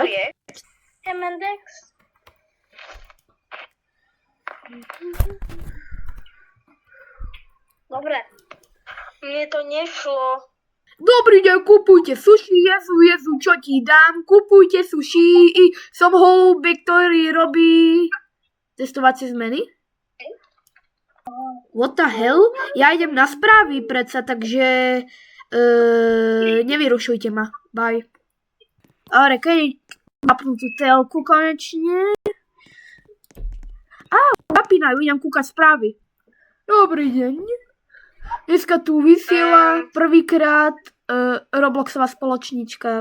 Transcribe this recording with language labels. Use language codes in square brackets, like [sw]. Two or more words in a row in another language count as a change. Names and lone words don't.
[sk] je Hemendex. Dobre. Mne to nešlo. Dobrý deň, kupujte sushi, Jezu, čo ti dám? Kupujte sushi, som holubek, ktorý robí testovacie zmeny. [en] What the hell? [sk] Ja idem na správy predsa, takže nevyrušujte ma. Bye. Dobre, keď napnú tú telku konečne. Zapínajú, idem kúkať správy. Dobrý deň. Dneska tu vysiela prvýkrát Robloxová spoločnička.